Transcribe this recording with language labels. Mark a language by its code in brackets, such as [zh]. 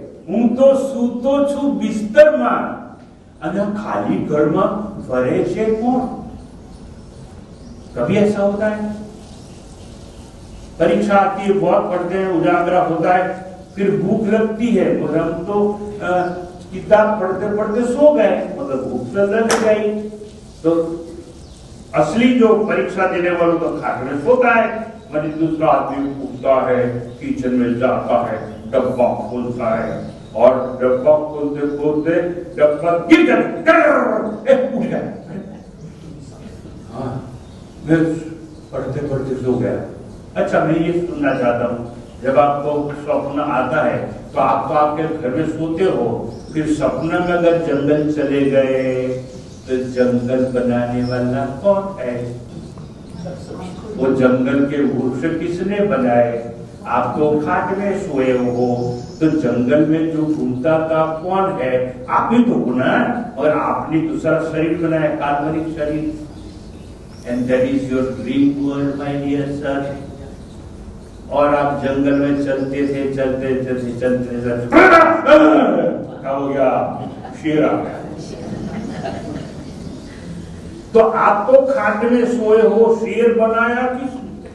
[gu] હું તો સૂતો છું બિસ્તરમાં અને ખાલી ઘરમાં ફરે છે કોણ? [hi] कभी ऐसा होता है? परीक्षा आती है, बहुत पढ़ते हैं, उजागरा होता है, फिर भूख लगती है और हम तो किताब पढ़ते पढ़ते सो गए, मगर भूख तो लग गई। तो असली जो परीक्षा देने वालों तो खाट में सोता है, मगर दूसरा आदमी उठता है, किचन में जाता है, डब्बा खोलता है और डब्बा खोलते खोलते डब्बा गिर जाता, उठ गया। हाँ, मैं पढ़ते पढ़ते सो गया। अच्छा, मैं ये सुनना चाहता हूँ, जब आपको स्वप्न आता है तो आप तो आपके घर में सोते हो, फिर सपना में अगर जंगल चले गए तो जंगल बनाने वाला कौन है? वो जंगल के वृक्ष किसने बनाए? आप तो खाट में सोए हो, तो जंगल में जो घूमता था कौन है? आप ही तो हो ना, और आपने दूसरा शरीर बनाया, काल्पनिक शरीर। [en] And that is your dream world, my dear sir. [hi] और आप जंगल में चलते थे, चलते चलते चलते चलते क्या हो गया? शेर आ गया। तो आप तो खाट में सोए हो, शेर बनाया किसने?